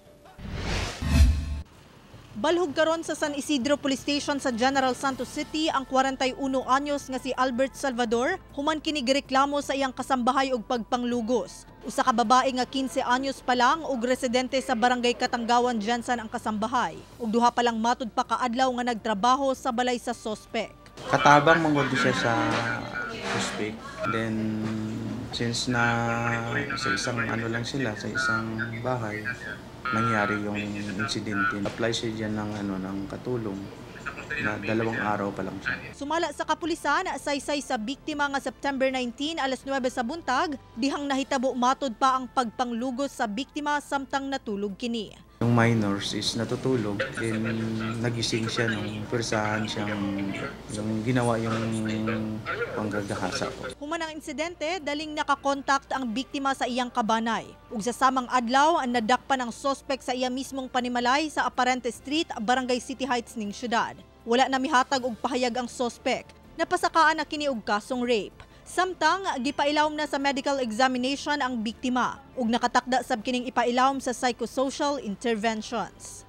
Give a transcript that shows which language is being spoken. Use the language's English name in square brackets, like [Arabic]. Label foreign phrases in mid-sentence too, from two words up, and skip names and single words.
[Cebuano] Balhog karon sa San Isidro Police Station sa General Santos City ang 41 anyos nga si Albert Salvador human kini gireklamo sa iyang kasambahay og pagpanglugos. Usa ka babae nga 15 anyos pa lang ug residente sa Barangay Katanggawan Jensen ang kasambahay. Ug duha pa lang matud pa kaadlaw nga nagtrabaho sa balay sa suspect. Katabang manggod siya sa suspect. [English] Then since [Filipino] na sa isang lang sila sa isang bahay, nangyari yung insidente. Apply siya dyan ng katulong na 2 araw pa lang siya. [Cebuano] Sumala sa kapulisan, saysay sa biktima nga September 19, alas 9 sa buntag, dihang nahitabo matod pa ang pagpanglugos sa biktima samtang natulog kini. [Filipino] Yung [English] minors is [Filipino] natutulog, then nagising siya nung persahan siyang yung ginawa yung panggagahasa ko. [Cebuano] Human ang insidente, daling nakakontakt ang biktima sa iyang kabanay. Ug sa samang adlaw, ang nadakpan ng suspect sa iya mismong panimalay sa Aparente Street, Barangay City Heights ning syudad. Wala na mihatag og pahayag ang suspect. Napasakaan na kini og kasong rape. Samtang gipailawom na sa [English] medical examination [Cebuano] ang biktima ug nakatakda sab kining ipailawom sa [English] psychosocial interventions.